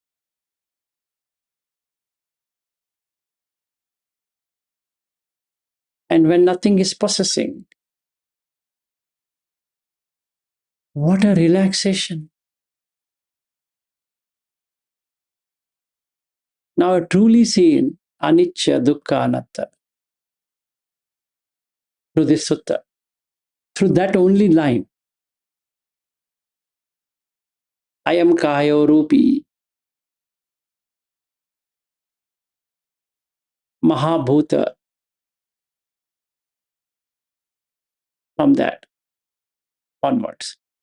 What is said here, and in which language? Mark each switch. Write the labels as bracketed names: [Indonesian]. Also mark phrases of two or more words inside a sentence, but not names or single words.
[English] And when nothing is possessing, what a relaxation. Now, I've truly seen [Pali] anicca, dukkha, anatta [English] through this sutta, through that only line. I am [Pali] kayo rupi, mahabhuta, [English] from that onwards.